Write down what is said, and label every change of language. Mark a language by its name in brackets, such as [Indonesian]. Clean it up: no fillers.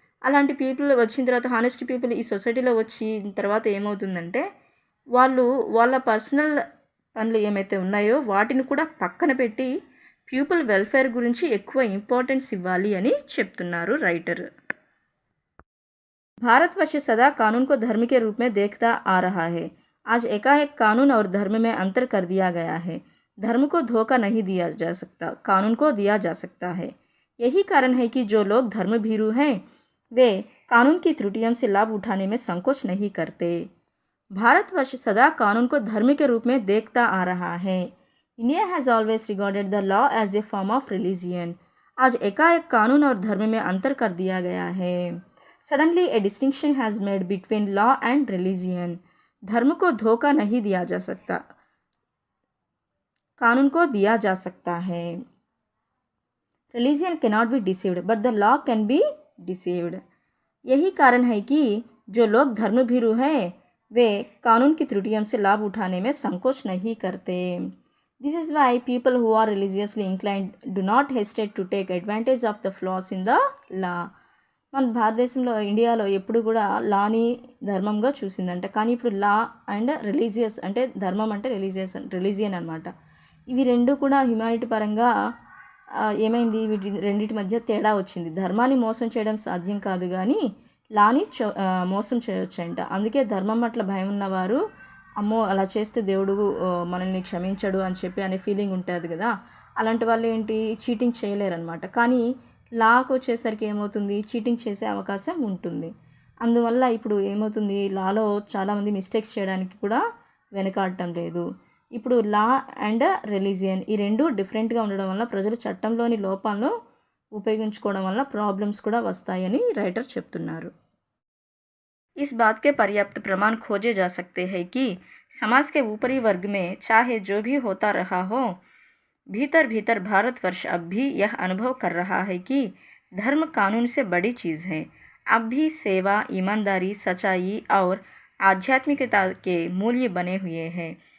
[Telugu] అలాంటి పీపుల్ వచ్చిన తర్వాత హానెస్ట్ పీపుల్ ఈ సొసైటీలో వచ్చిన తర్వాత ఏమవుతుందంటే వాళ్ళు వాళ్ళ పర్సనల్ పనులు ఏమైతే ఉన్నాయో వాటిని కూడా పక్కన పెట్టి పీపుల్ వెల్ఫేర్ గురించి ఎక్కువ ఇంపార్టెన్స్ ఇవ్వాలి అని చెప్తున్నారు రైటర్. [Hindi] भारतवर्ष सदा कानून को धर्म के रूप में देखता आ रहा है. आज एकाएक कानून और धर्म में अंतर कर दिया गया है. धर्म को धोखा नहीं दिया जा सकता, कानून को दिया जा सकता है. यही कारण है कि जो लोग धर्म भीरू हैं वे कानून की त्रुटियों से लाभ उठाने में संकोच नहीं करते. भारतवर्ष सदा कानून को धर्म के रूप में देखता आ रहा है. [English] India has always regarded the law as a form of religion. [Hindi] आज एकाएक कानून और धर्म में अंतर कर दिया गया है. [English] Suddenly a distinction has made between law and religion. [Hindi] धर्म को धोखा नहीं दिया जा सकता, कानून को दिया जा सकता है. [English] Religion cannot be deceived, but the law can be deceived. [Hindi] यही कारण है कि जो लोग धर्म भीरू हैं वे कानून की त्रुटियों से लाभ उठाने में संकोच नहीं करते. [English] This is why people who are religiously inclined do not hesitate to take advantage of the flaws in the law. [Telugu] మన భారతదేశంలో ఇండియాలో ఎప్పుడు కూడా లాని ధర్మంగా చూసిందంట. కానీ ఇప్పుడు లా అండ్ రిలీజియస్ అంటే ధర్మం అంటే రిలీజియన్ అనమాట. ఇవి రెండు కూడా హ్యుమానిటీ పరంగా ఏమైంది, వీటి రెండింటి మధ్య తేడా వచ్చింది. ధర్మాన్ని మోసం చేయడం సాధ్యం కాదు కానీ లాని మోసం చేయొచ్చంట. అందుకే ధర్మం అట్లా భయం ఉన్నవారు అమ్మో అలా చేస్తే దేవుడు మనల్ని క్షమించడు అని చెప్పి అనే ఫీలింగ్ ఉంటుంది కదా. అలాంటి వాళ్ళు ఏంటి చీటింగ్ చేయలేరనమాట. కానీ లాకు వచ్చేసరికి ఏమవుతుంది, చీటింగ్ చేసే అవకాశం ఉంటుంది. అందువల్ల ఇప్పుడు ఏమవుతుంది, లాలో చాలామంది మిస్టేక్స్ చేయడానికి కూడా వెనకాడటం లేదు. ఇప్పుడు లా అండ్ రిలీజియన్ ఈ రెండు డిఫరెంట్గా ఉండడం వల్ల ప్రజలు చట్టంలోని లోపాలను ఉపయోగించుకోవడం వల్ల ప్రాబ్లమ్స్ కూడా వస్తాయని రైటర్ చెప్తున్నారు. [Hindi] इस बात के पर्याप्त प्रमाण खोजे जा सकते हैं कि समाज के ऊपरी वर्ग में चाहे जो भी होता रहा हो, भीतर भीतर भारतवर्ष अब भी यह अनुभव कर रहा है कि धर्म कानून से बड़ी चीज़ है. अब भी सेवा, ईमानदारी, सच्चाई और आध्यात्मिकता के मूल्य बने हुए हैं.